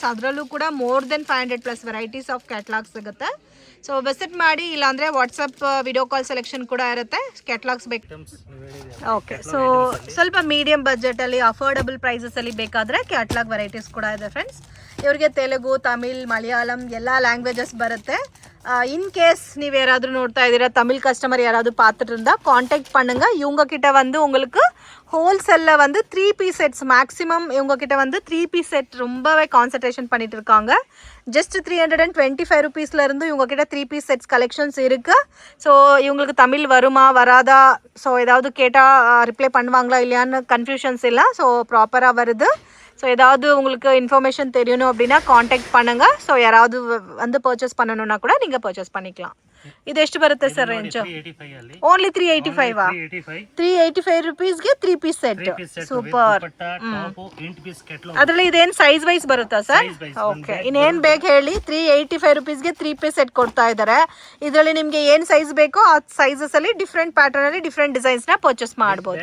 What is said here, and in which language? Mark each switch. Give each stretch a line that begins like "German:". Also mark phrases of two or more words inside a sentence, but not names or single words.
Kannada: ಅದರಲ್ಲೂ ಕೂಡ
English: more than 500+ varieties of catalog ಸಿಗುತ್ತೆ. so visit
Kannada: ಮಾಡಿ, ಇಲ್ಲಾಂದ್ರೆ
English: WhatsApp video call selection
Kannada: ಕೂಡ ಇರುತ್ತೆ. ಕ್ಯಾಟಲಾಗ್ಸ್ ಬೇಕು.
English: okay, so
Kannada: ಸ್ವಲ್ಪ
English: medium budget
Kannada: ಅಲ್ಲಿ
English: affordable prices
Kannada: ಅಲ್ಲಿ ಬೇಕಾದ್ರೆ
English: catalog varieties
Kannada: ಕೂಡ ಇದೆ ಫ್ರೆಂಡ್ಸ್. ಇವರಿಗೆ ತೆಲುಗು, ತಮಿಳ್, ಮಲಯಾಳಂ ಎಲ್ಲ ಲ್ಯಾಂಗ್ವೇಜಸ್ ಬರುತ್ತೆ.
English: in case
Kannada: ನೀವು ಯಾರಾದರೂ ನೋಡ್ತಾ ಇದ್ದೀರಾ
Tamil: தமிழ் கஸ்டமர் யாராவது பார்த்துட்டு இருந்தா காண்டாக்ட் பண்ணுங்க. இவங்க கிட்ட வந்து உங்களுக்கு ஹோல்சேல்ல வந்து
English: 3 piece sets maximum
Tamil: இவங்க கிட்ட வந்து
English: 3 piece set
Tamil: ரொம்பவே கான்சன்ட்ரேஷன் பண்ணிட்டு இருக்காங்க.
English: just 325 rupees
Tamil: இருந்து இவங்க கிட்ட
English: 3 piece sets collections
Tamil: இருக்கு. ஸோ இவங்களுக்கு தமிழ் வருமா வராதா, ஸோ ஏதாவது கேட்டால் ரிப்ளை பண்ணுவாங்களா இல்லையான்னு கன்ஃபியூஷன்ஸ் இல்லை. ஸோ ப்ராப்பராக வருது. ஸோ ஏதாவது உங்களுக்கு இன்ஃபர்மேஷன் தெரியணும் அப்படின்னா காண்டாக்ட் பண்ணுங்கள். ஸோ யாராவது வந்து பர்ச்சேஸ் பண்ணணுன்னா கூட நீங்கள் பர்ச்சேஸ் பண்ணிக்கலாம்.
Kannada: ಇದು ಎಷ್ಟು ಬರುತ್ತೆ ಸರ್ ರೇಂಜ್? ಓನ್ಲಿ 385. 385 ರುಪೀಸ್ಗೆ
English: 3 piece set.
Kannada: ಸೂಪರ್. ಅದರಲ್ಲಿ ಇದೇನು
English: size wise
Kannada: ಬರುತ್ತಾ ಸರ್? ಓಕೆ, ಇನ್ನೇನು ಬೇಕು ಹೇಳಿ. 385 ರುಪೀಸ್ಗೆ
English: 3 piece set
Kannada: ಕೊಡ್ತಾ ಇದ್ದಾರೆ. ಇದರಲ್ಲಿ ನಿಮಗೆ ಏನು ಸೈಜ್ ಬೇಕೋ ಆ ಸೈಜಸ್ ಅಲ್ಲಿ
English: different pattern
Kannada: ಅಲ್ಲಿ
English: different designs
Kannada: ನ ಪರ್ಚೇಸ್ ಮಾಡಬಹುದು.